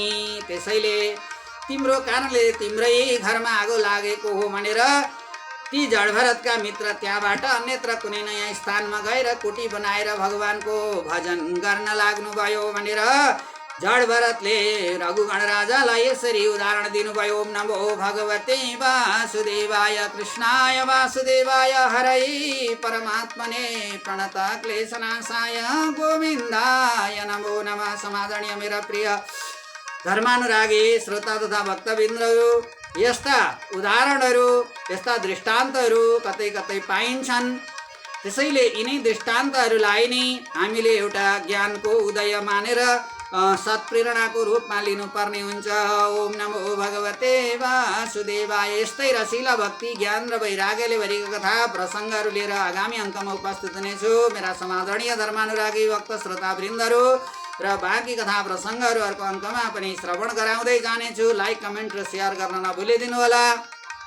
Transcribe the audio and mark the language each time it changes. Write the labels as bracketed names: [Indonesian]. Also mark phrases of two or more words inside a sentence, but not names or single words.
[Nepali] त्यसैले तिम्रो कारणले तिम्रै घरमा आगो लागेको हो भनेर ती जडभरतका मित्र त्यहाँबाट अन्यत्र कुनै नयाँ स्थानमा गएर कुटी बनाएर भगवानको भजन गर्न लाग्नुभयो भनेर जडभरतले रघुगण राजालाई यसरी उदाहरण दिनुभयो। [Sanskrit] ओम नमो भगवते वासुदेवाय, कृष्णाय वासुदेवाय, हरै परमात्मने प्रणत क्लेशनाशाय गोविन्दाय नमो नमः। [Nepali] समादरणीय मेरा प्रिय धर्मानुरागी श्रोता तथा भक्तबिन्दहरू, यस्ता उदाहरणहरू, यस्ता दृष्टान्तहरू कतै कतै पाइन्छन्। त्यसैले यिनै दृष्टान्तहरूलाई नै हामीले एउटा ज्ञानको उदय मानेर सत्प्रेरणाको रूपमा लिनुपर्ने हुन्छ। [Sanskrit] ओम नमो भगवते वासुदेवाय। [Nepali] यस्तै रसिला भक्ति, ज्ञान र वैराग्यले भरिएको कथा प्रसङ्गहरू लिएर आगामी अङ्कमा उपस्थित हुनेछु। मेरा समादरणीय धर्मानुरागी भक्त श्रोतावृन्दहरू र बाँकी कथा प्रसङ्गहरू अर्को अङ्कमा पनि श्रवण गराउँदै जानेछु। लाइक, कमेन्ट र सेयर गर्न नभुलिदिनुहोला।